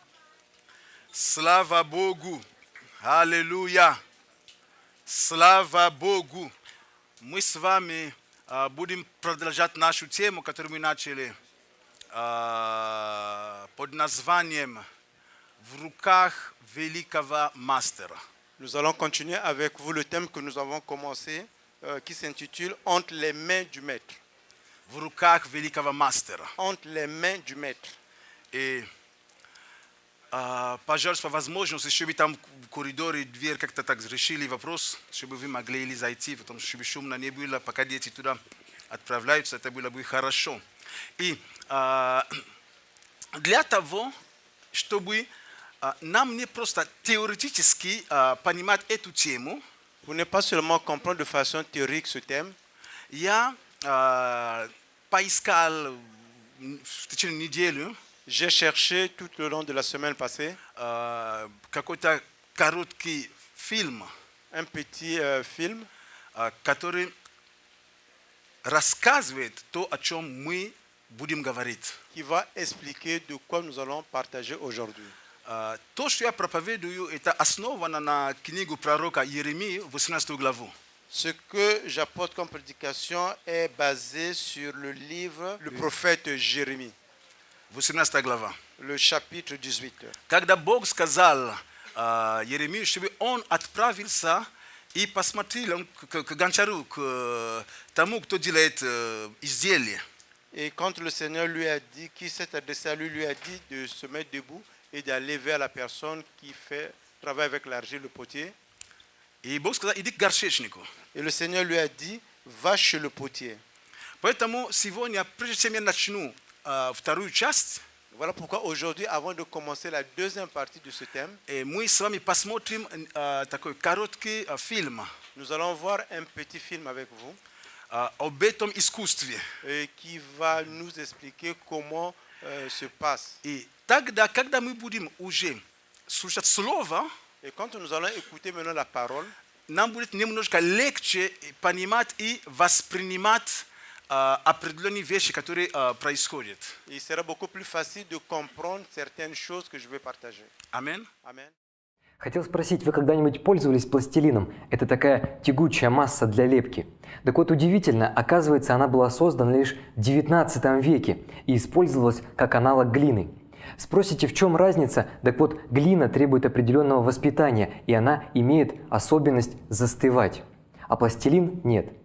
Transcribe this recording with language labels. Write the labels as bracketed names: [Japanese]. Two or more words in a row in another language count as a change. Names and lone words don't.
[Russian] Слава Богу. Аллилуйя. Слава Богу. Мы с вами будем продолжать нашу тему, которую мы начали под названием «В руках великого мастера». [French] Nous allons continuer avec vous le thème que nous avons commencé, qui s'intitule « Entre les mains du maître ». [Russian] В руках великого мастера. [French] Entre les mains du maître. [Russian] И, пожалуйста, по возможности, чтобы там в коридоре дверь как-то так решили вопрос, чтобы вы могли или зайти, потому что чтобы шумно не было, пока дети туда отправляются, это было бы хорошо. И для того, чтобы нам не просто теоретически понимать эту тему, [French] Pour ne pas seulement comprendre de façon théorique ce thème, [Russian] я поискал в течение недели [French] j'ai cherché tout le long de la semaine passée [Russian] какой-то короткий фильм, [French] un petit film [Russian] который рассказывает то, о чем мы будем говорить. [French] qui va expliquer de quoi nous allons partager aujourd'hui. [Russian] То, что я проповедую, это основано на книгу пророка Иеремии, 18 главу. [French] Ce que j'apporte comme prédication est basé sur le livre, le prophète Jérémie, [Russian] 18 глава. [French] le chapitre 18. [Russian] Когда Бог сказал Иеремии, чтобы он отправился и посмотрел к гончару, к тому, кто делает изделия. [French] Et quand le Seigneur lui a dit, qui s'est adressé à lui, lui a dit de se mettre debout et d'aller vers la personne qui travaille avec l'argile, le potier. [Russian] И Бог сказал, иди к горшечнику. [French] Et le Seigneur lui a dit, va chez le potier. [Russian] Поэтому сегодня, прежде чем я начну вторую часть, [French] Voilà pourquoi aujourd'hui, avant de commencer la deuxième partie de ce thème, [Russian] мы с вами посмотрим такой короткий фильм [French] nous allons voir un petit film avec vous [Russian] об этом искусстве. [French] qui va nous expliquer comment se passe. [Russian] И тогда, когда мы будем уже слушать слово, [French] Et quand nous allons écouter maintenant la parole, [Russian] нам будет немножко легче понимать и воспринимать определенные вещи, которые происходят. [French] il sera beaucoup plus facile de comprendre certaines choses que je vais partager. [Russian] Аминь. [French] Amen. [Russian] Хотел спросить, вы когда-нибудь пользовались пластилином? Это такая тягучая масса для лепки. Так вот, удивительно, оказывается, она была создана лишь в 19 веке и использовалась как аналог глины. Спросите, в чем разница? Так вот, глина требует определенного воспитания, и она имеет особенность застывать, а пластилин нет.